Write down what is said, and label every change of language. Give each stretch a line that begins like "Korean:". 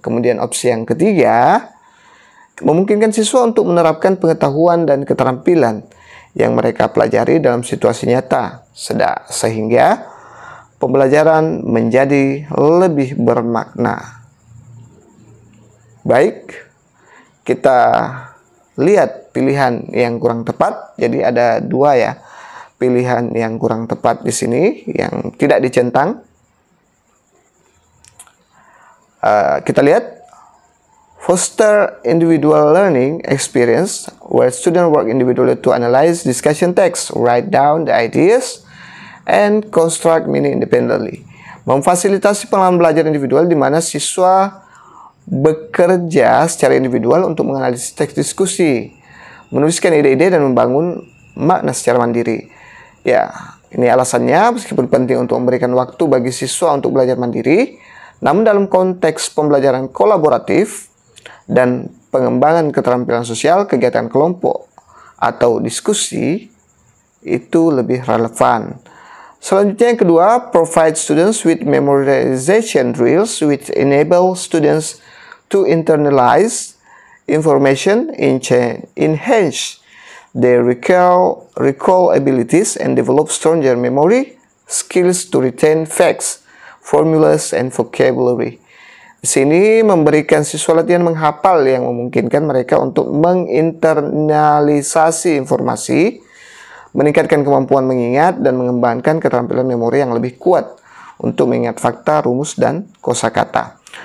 Indonesian: Kemudian opsi yang ketiga memungkinkan siswa untuk menerapkan pengetahuan dan keterampilan yang mereka pelajari dalam situasi nyata, sehingga pembelajaran menjadi lebih bermakna. Baik, kita lihat pilihan yang kurang tepat. Jadi ada dua ya, pilihan yang kurang tepat di sini yang tidak dicentang. Kita lihat,
English: foster individual learning experience where students work individually to analyze discussion text, write down the ideas, and construct meaning independently.
Indonesian: Memfasilitasi pengalaman belajar individual di mana siswa bekerja secara individual untuk menganalisis teks diskusi, menuliskan ide-ide, dan membangun makna secara mandiri. Ya, ini alasannya meskipun penting untuk memberikan waktu bagi siswa untuk belajar mandiri, namun dalam konteks pembelajaran kolaboratif dan pengembangan keterampilan sosial, kegiatan kelompok atau diskusi itu lebih relevan. Selanjutnya yang kedua,
English: provide students with memorization drills which enable students to internalize information, enhance their recall abilities, and develop stronger memory skills to retain facts, formulas, and vocabulary.
Indonesian: Di sini memberikan siswa latihan menghafal yang memungkinkan mereka untuk menginternalisasi informasi, meningkatkan kemampuan mengingat, dan mengembangkan keterampilan memori yang lebih kuat untuk mengingat fakta, rumus, dan kosakata.